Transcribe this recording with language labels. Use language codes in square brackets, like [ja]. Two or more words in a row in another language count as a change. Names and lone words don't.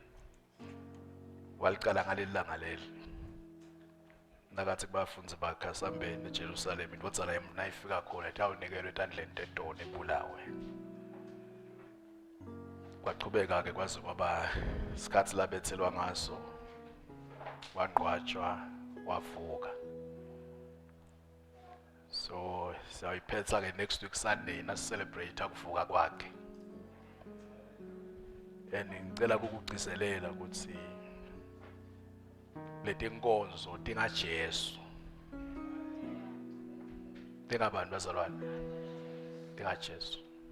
[ss] Walicala ngaleli langa leli. Nakathi kubafundi bakhe asambeni eJerusalem indodana nayifika khona etawunikelwe etandleni tetoni ebulawe. Kwaqhubeka ke kwaze kwaba isikhathi labethelwa ngaso. Wangqwatshwa wavuka. So siyayiphetha ke [en] next week Sunday [ss] na celebrate ukuvuka kwakhe. Ngicela ukugcizelela ukuthi leti inkonzo dinga Jesu. Dinga abantu bazalwane. Dinga Jesu.